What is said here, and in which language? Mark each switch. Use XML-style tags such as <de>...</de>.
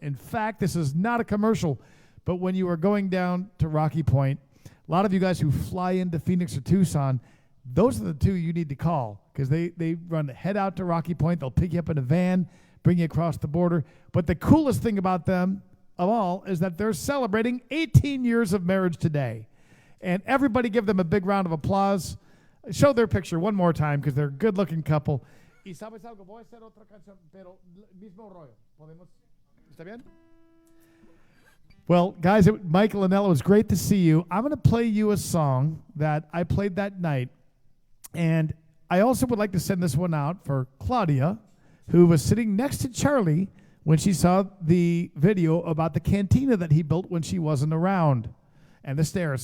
<en>In fact, this is not a commercial, but when you are going down to Rocky Point, a lot of you guys who fly into Phoenix or Tucson, those are the two you need to call because they run Head Out to Rocky Point. They'll pick you up in a van, bring you across the border. But the coolest thing about them of all is that they're celebrating 18 years of marriage today. And everybody give them a big round of applause. Show their picture one more time because they're a good-looking couple.</en> <es>Y sabes algo, voy a hacer otra canción, pero mismo rollo. ¿Podemos? ¿Está bien?</es> <en>Well, guys, Michael and Ella, it was great to see you. I'm going to play you a song that I played that night. And I also would like to send this one out for Claudia, who was sitting next to Charlie when she saw the video about the cantina that he built when she wasn't around and the stairs.</en>